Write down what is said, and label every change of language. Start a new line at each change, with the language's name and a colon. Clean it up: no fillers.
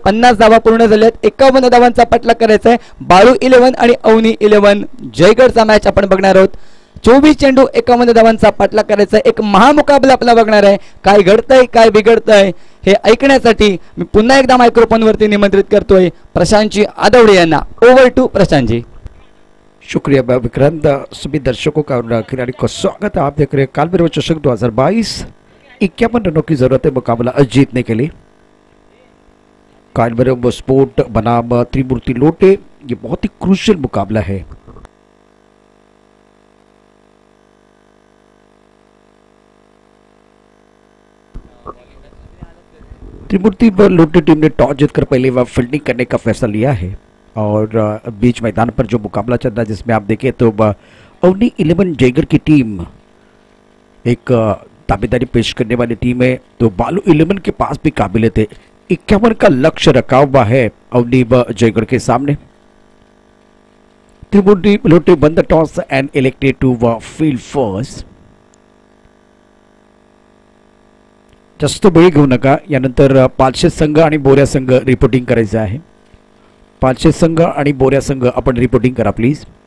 Marathi: 50 धावा पूर्ण झाल्यात. 51 धावांचा पटला करायचा आहे. बाळू 11 आणि अवनी 11 जयगडचा मॅच आपण बघणार आहोत. 24 चेंडू 51 धावांचा पाठला करायचा. एक महामुकाबला आपला बघणार आहे. काय घडतंय काय बिघडतंय हे ऐकण्यासाठी मी पुन्हा एकदा मायक्रोफोन वरती निमंत्रित करतोय प्रशांतजी आदवडे यांना.
English: Over to Prashantji.
Hindi: शुक्रिया विक्रांत. सभी दर्शकों का और खिलाड़ी का स्वागत है. आप देख रहे हैं कालभैरव चषक 2022. 51 रनों की जरूरत है मुकाबला जीतने के लिए. कालभैरव स्पोर्ट बनाम त्रिमूर्ति लोटे, ये बहुत ही क्रूशियल मुकाबला है. त्रिमूर्ति लोटे टीम ने टॉस जीतकर पहले बार फील्डिंग करने का फैसला लिया है और बीच मैदान पर जो मुकाबला चल रहा है जिसमें आप देखें तो अवनी 11 जयगढ़ की टीम एक दावेदारी पेश करने वाली टीम है. तो बालू 11 के पास भी काबिलियत है. 51 का लक्ष्य रखा हुआ है अवनी जयगढ़ के सामने.
English: त्रिमूर्ति लोटे won the toss and elected to field first.
Marathi: जास्त वेळ घेऊ नका. यानंतर पालशेत संघ आणि बोऱ्या संघ रिपोर्टिंग करायचं आहे. पालशेत संघ आणि बोऱ्या संघ आपण रिपोर्टिंग करा प्लीज.